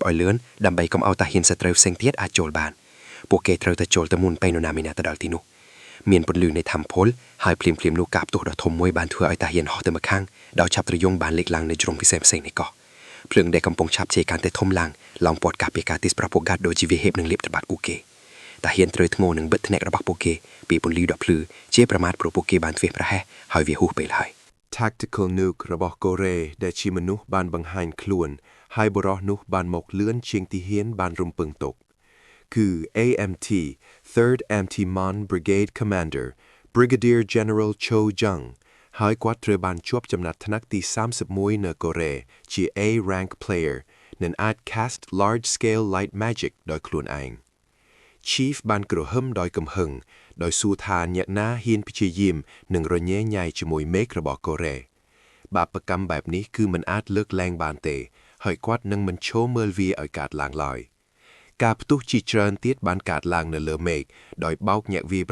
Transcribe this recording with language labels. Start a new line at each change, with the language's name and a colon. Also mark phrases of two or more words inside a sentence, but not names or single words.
Khmer: ឲ្យលឿនដើម្បីកុំឲ្យតាហ៊ានសត្រូវផ្សេងទៀតអាចចូលបានពួកគេត្រូវតែចូលទៅមុនពេលនរណាមីណាទៅដល់ទីនោះមានពន្លឺនៃធម្មពលហើយភ្លាមនោះកាបទោះដ៏ធំមួយបានធ្វើឲ្យតាហ៊ានហោះទៅម្ខាងដោយឆាប់ត្រយងបានលេចឡើងនៅជ្រុងផ្សេងនៃកោះភ្លើងដែលកំពុងឆាប់ជាកាន់តែធំឡើងឡោមព័ទ្ធកាពីការទីសប្រពោកាត់ដូចជាវាហេបនឹងលៀបត្របាក់ពួកគេតាហ៊ានត្រូវធ្ងោនឹងបិទធ្នាក់របស់ពួកគេពីពន្លឺដ៏ភ្លឺជាប្រមាថព្រោះពួកគេបានធ្វេសប្រហែសហើយវាហួសពេលហើយ
English: Tactical Nuke
Khmer: របស់កូរ៉េដែលជាមនុស្សបានបង្ហាញខ្លួនហើយបរិះនោះបានមកលឿនជាងទីហ៊ានបានរំពឹងទុកគឺ
English: AMT Third Anti-Mon Brigade Commander Brigadier General
Khmer: Cho Jung ហើយគាត់ត្រូវបានជាប់ចំណាត់ថ្នាក់ទី31នៅកូរ៉េជា
English: A rank player
Khmer: និងអាច
English: cast large scale light magic
Khmer: ដោយខ្លួនឯង Chief បានក្រហមដោយកំហឹងដោយសួរថាអ្នកណាហ៊ានព្យាយាមនឹងរញ៉េញ៉ៃជាមួយមេឃរបស់កូរ៉េបាបកម្មបែបនេះគឺមិនអាចលើកលែងបានទេហើយគាត់នឹងមិនឈរមើលវាឲ្យកើតឡើងឡើយការផ្ទុះជាច្រើនទៀតបានកើតឡើងនៅលើមេឃដោយបោកញាក់វា